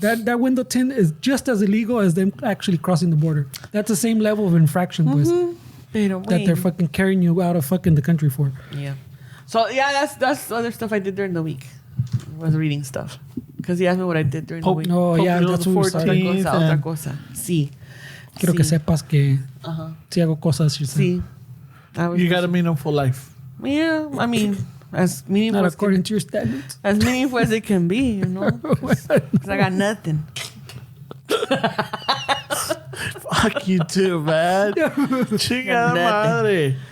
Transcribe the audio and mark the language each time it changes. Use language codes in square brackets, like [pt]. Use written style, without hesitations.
[en] That window tint is just as illegal as them actually crossing the border. That's the same level of infraction, pues. That they're fucking carrying you out of fucking the country for. Yeah. So yeah, that's other stuff I did during the week. I was reading stuff because he asked me what I did during the week. No, yeah, that's what we started. [es] Otra cosa. Sí. Quiero que sepas que sí hago cosas. Sí. [en] You got a meaningful life. Yeah, I mean, as meaningful not according to your standards. As meaningful as it can be, you know. 'Cause I got nothing. Fuck you too, man. Chingada madre.